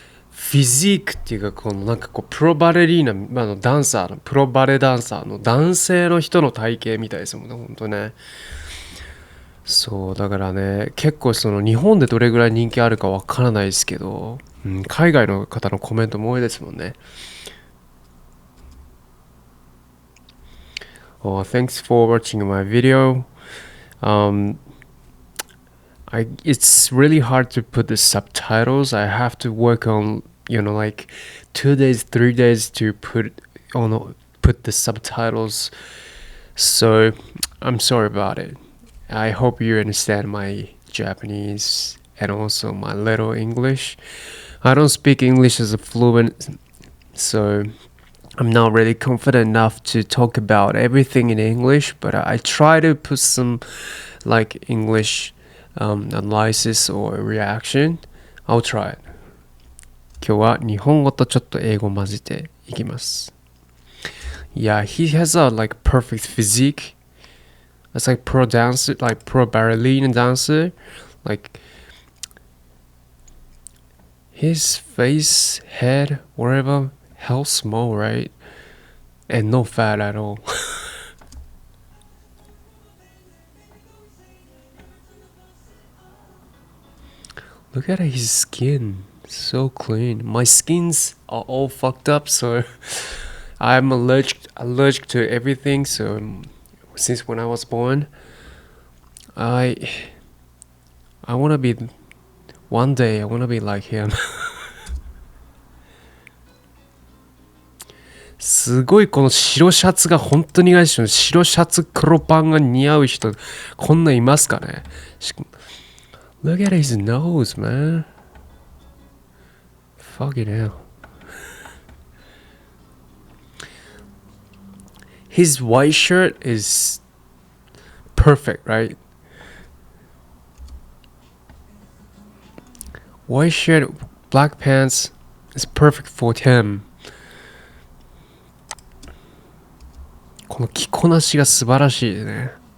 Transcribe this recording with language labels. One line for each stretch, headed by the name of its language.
Japanese: フィジークっていうか、プロバレリーナ、ダンサーの、プロバレダンサーの男性の人の体型みたいですもんね、ほんとね。そう、だからね、結構日本でどれぐらい人気あるかわからないですけど、海外の方のコメントも多いですもんね。
English: Thanks for watching my video. Um, it's really hard to put the subtitles. I have to work on, 2 days, 3 days to put the subtitles. So I'm sorry about it. I hope you understand my Japanese and also my little English. I don't speak English as a fluent, so I'm not really confident enough to talk about everything in English, but I try to put some English analysis or reaction. I'll try it.
Japanese: 今日は日本語とちょっと英語混ぜていきます。
English: Yeah, he has a perfect physique. It's like pro dancer, like pro ballerina dancer. Like his face, head, whatever, hell small, right? And no fat at all. Look at his skin. So clean. My skins are all fucked up, so I'm allergic to everything. So since when I was born, I wanna be one day I wanna be like him.
Japanese: すごいこの白シャツが本当に似合う人、白シャツ黒パンが似合う人、こんないますかね。
English: Look at his nose, man. Fuck it hell. His white shirt is perfect, right? White shirt, black pants is perfect for him.
Japanese: この着こなしが素晴らしいね。